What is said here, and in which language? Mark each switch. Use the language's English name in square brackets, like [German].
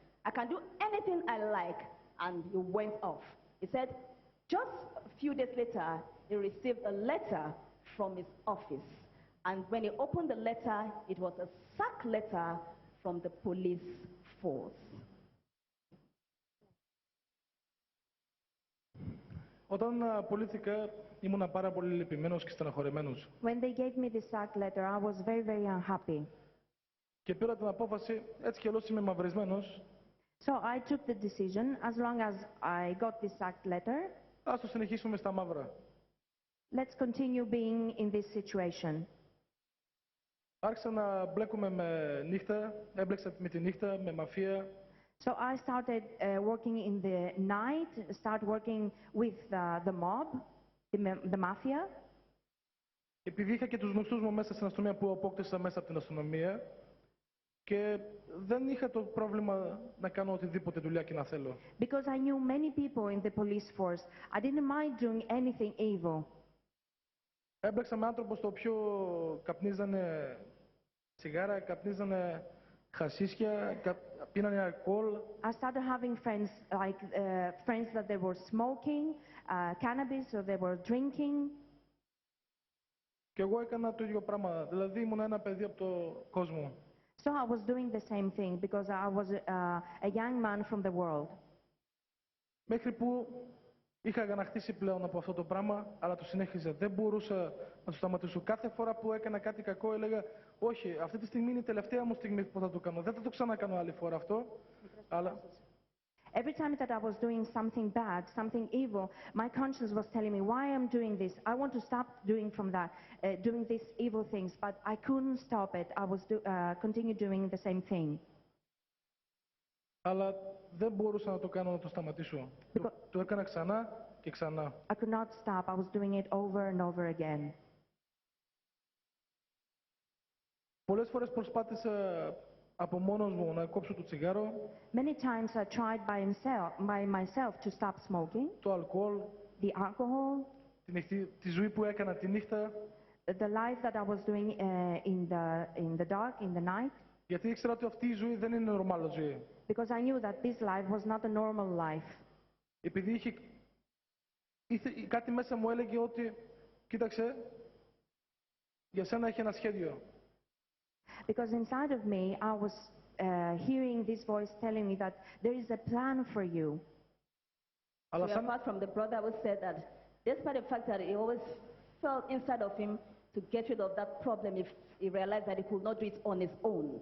[English] I can do anything I like. And he went off. He said just a few days later, he received a letter from his office. And when he opened the letter, it was a sack letter from the police force. [Greek] Όταν απολύθηκα, ήμουν πάρα πολύ λυπημένος και στεναχωρεμένος. [English] When they gave me the sack letter, I was very, very unhappy. [Greek] Και πήρα την απόφαση, έτσι κι αλλιώς είμαι μαυρισμένος. [English] So I took the decision, as long as I got the sack letter, [Greek] ας το συνεχίσουμε στα μαύρα. [English] Let's continue being in this situation. [Greek] Άρχισα να μπλέκουμε με νύχτα, έμπλεξα με τη νύχτα, με μαφία. [English] So I started working in the night, working with the mob, the mafia. [Greek] Επειδή είχα και τους γνωστούς μου μέσα στην αστυνομία που απόκτησα μέσα από την αστυνομία, Και δεν είχα το πρόβλημα να κάνω οτιδήποτε δουλειά και να θέλω. [English] Because I knew many people in the police force, I didn't mind doing anything evil. [Greek] Έμπλεξα με άνθρωπο στο οποίο καπνίζανε τσιγάρα, καπνίζανε χασίσια, πίνανε αλκοόλ. [English] I started having friends like friends that they were smoking cannabis or they were drinking. [Greek] Και εγώ έκανα το ίδιο πράγμα. Δηλαδή ήμουν ένα παιδί από το κόσμο. [English] So I was doing the same thing because I was a young man from the world. [Greek] Μέχρι που είχα αγανακτήσει πλέον από αυτό το πράγμα, αλλά το συνέχιζα. Δεν μπορούσα να το σταματήσω. Κάθε φορά που έκανα κάτι κακό έλεγα όχι, αυτή τη στιγμή είναι η τελευταία μου στιγμή που θα το κάνω. Δεν θα το ξανακάνω άλλη φορά αυτό. Αλλά... [English] Every time that I was doing something bad, something evil, my conscience was telling me why I'm doing this. I want to stop doing these evil things, but I couldn't stop it. I was continue doing the same thing. [Greek] Αλλά δεν μπορούσα να το κάνω, να το σταματήσω. Το έκανα ξανά και ξανά. [English] I could not stop. I was doing it over and over again. [Greek] Πολλές φορές προσπάθησα από μόνος μου να κόψω το τσιγάρο. [English] Many times I tried by myself to stop smoking. [Greek] Το αλκοόλ. [English] The alcohol. [Greek] Τη ζωή που έκανα τη νύχτα. [English] The life that I was doing in the dark, in the night. [Greek] Γιατί ήξερα ότι αυτή η ζωή δεν είναι νορμάλ ζωή. [English] Because I knew that this life was not a normal life. [Greek] Επειδή κάτι μέσα μου έλεγε ότι, κοίταξε, για σένα έχει ένα σχέδιο. [English] Because inside of me, I was hearing this voice telling me that there is a plan for you. So apart from the brother who said that, despite the fact that he always felt inside of him to get rid of that problem if he realized that he could not do it on his own.